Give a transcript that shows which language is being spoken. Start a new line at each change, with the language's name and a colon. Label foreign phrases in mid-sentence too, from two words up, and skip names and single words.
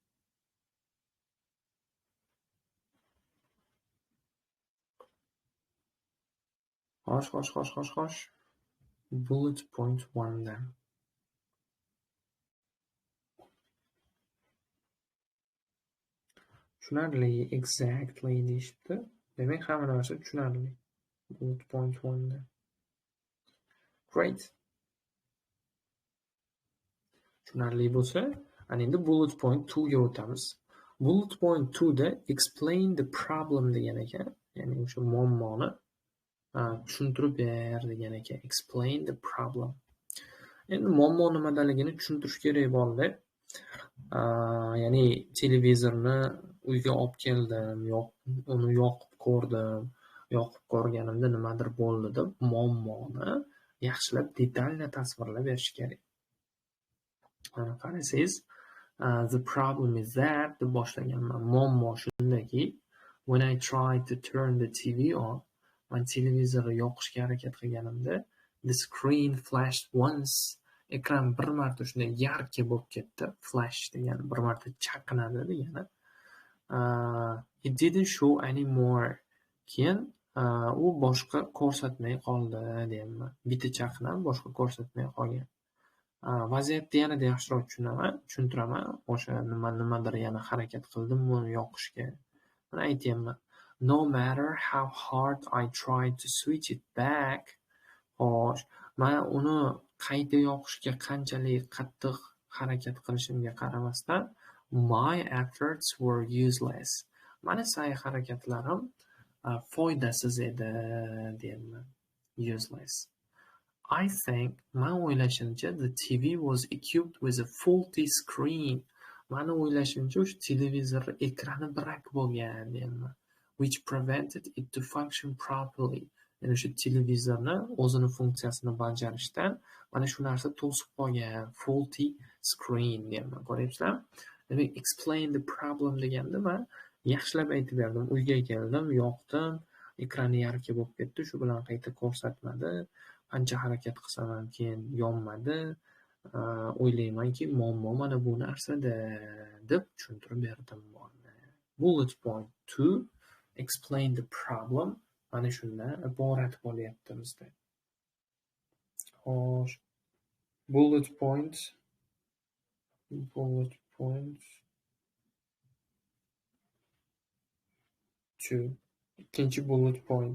Uzbek: Xo'sh.
English: Bullet point
Uzbek: 1 dan. Tushunarli, exactly deyishibdi. Demak, hamma narsa tushunarli.
English: Bullet point
Uzbek: 1 dan. Great. Tushunarli bo'lsa, ana endi
English: bullet point
Uzbek: 2 ga o'tamiz.
English: Bullet point
Uzbek: 2 da
English: explain the problem
Uzbek: degan ekan. Ya'ni o'sha muammoni tushuntirib ber degan ekan.
English: Explain the problem.
Uzbek: Endi muammo nimadaligini tushuntirish kerak bo'ldi. Ya'ni televizorni uyga olib keldim, uni yoqib ko'rdim. Yoqib ko'rganimda nimadir bo'ldi deb muammoni yaxshilab detalni tasvirlab berish kerak. Mana qarasangiz,
English: the problem is that
Uzbek: deb boshlaganman. Muammo shundaki,
English: when I tried to turn the TV on,
Uzbek: men televizorni yoqishga harakat qilganimda,
English: the screen flashed once.
Uzbek: Ekran bir marta shunday yarki bo'lib ketdi. Flash degani bir marta chaqnadi degani.
English: It didn't show anymore.
Uzbek: Keyin u boshqa ko'rsatmay qoldi deyapman. Bitta chaqnab boshqa ko'rsatmay qolgan. Vaziyatni yanada yaxshiroq tushuntiraman. O'sha nimadir yana harakat qildim buni yoqishga. Mana aytyapman.
English: no matter how hard I try to switch it back.
Uzbek: Xo'sh, man uni qayta yoqishga qanchalik qattiq harakat qilishimga qaramasdan,
English: my efforts were useless.
Uzbek: Mani sa'y-harakatlarim foydasiz edi, deyapman.
English: Useless. I think,
Uzbek: man o'ylashimcha,
English: the TV was equipped with a faulty screen.
Uzbek: Mani o'ylashimcha, o'sha televizor ekrani brak bo'lgan, deyapman.
English: Which prevented it to function properly.
Uzbek: Ya'ni o'sha televizorni o'zini funksiyasini bajarishdan mana shu narsa to'sib qolgan.
English: Faulty screen
Uzbek: deyapman. Ko'ryapsizlarmi? Demak,
English: explain the problem
Uzbek: deganda man yaxshilab aytib berdim. Uyga keldim, yoqdim, ekrani yarki bo'lib ketdi, shu bilan qayta ko'rsatmadi. Qancha harakat qilsam ham keyin yonmadi. O'ylaymanki, muammo mana bu narsada deb tushuntirib berdim.
English: Bullet point 2, explain the problem.
Uzbek: Mana shundan iborat bo'lyapti bizda. Xo'sh,
English: bullet point
Uzbek: 2. Ikkinchi
English: bullet point.